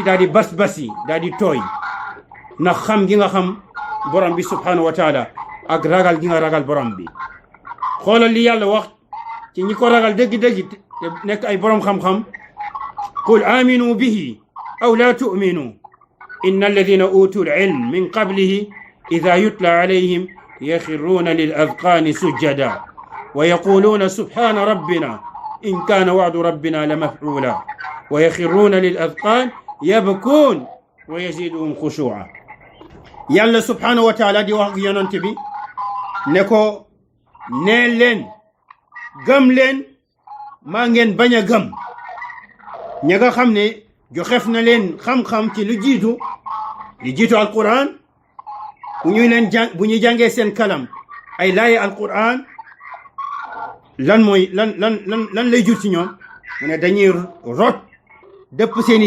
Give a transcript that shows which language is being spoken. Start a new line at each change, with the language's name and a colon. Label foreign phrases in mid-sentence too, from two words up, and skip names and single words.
Wolof: daal di bas-basi daal di tooy ndax xam gi nga xam borom bi
Arabic: سبحانه وتعالى
Wolof: ak ragal gi nga ragal borom bi xoolal li yàlla wax ci ñi ko ragal dëgg-dëgg te nekk ay borom xam-xam
Arabic: قل آمنوا به أو لا تؤمنوا إن الذين أوتوا العلم من قبله إذا يتلى عليهم يخرون للأذقان سجدا ويقولون سبحان ربنا إن كان وعد ربنا لمفعولا ويخرون للأذقان يبكون ويزيدهم خشوعا.
Wolof: يلا
Arabic: سبحانه وتعالى
Wolof: دي wax yonent bi ne ko nee leen gëm leen maa ngeen bañ a gëm ña nga xam ne joxef na leen xam-xam ci lu jiitu alquran bu ñuy jàngee seen kalam ay laaye alquran lan lay jur ci ñoom mu ne dañuy rot dëpp seeni